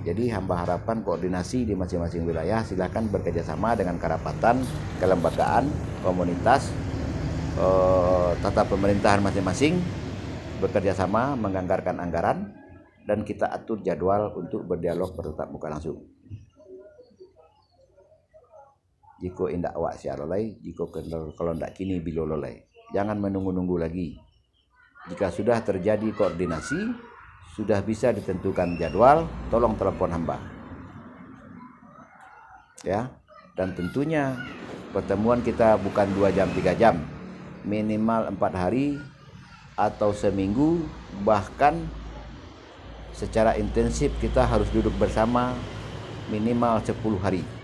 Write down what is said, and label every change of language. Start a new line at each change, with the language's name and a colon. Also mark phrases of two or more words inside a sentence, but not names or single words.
Indonesian: Jadi hamba harapkan koordinasi di masing-masing wilayah. Silakan bekerja sama dengan kerapatan, kelembagaan, komunitas, tata pemerintahan masing-masing, bekerja sama menganggarkan anggaran, dan kita atur jadwal untuk berdialog bertatap muka langsung.
Minangkabau: Jika indak awak siarolai, jika kalau ndak kini bilololai.
Indonesian: Jangan menunggu-nunggu lagi. Jika sudah terjadi koordinasi, sudah bisa ditentukan jadwal, tolong telepon hamba, ya. Dan tentunya pertemuan kita bukan 2 jam 3 jam, minimal 4 hari atau seminggu, bahkan secara intensif kita harus duduk bersama minimal 10 hari.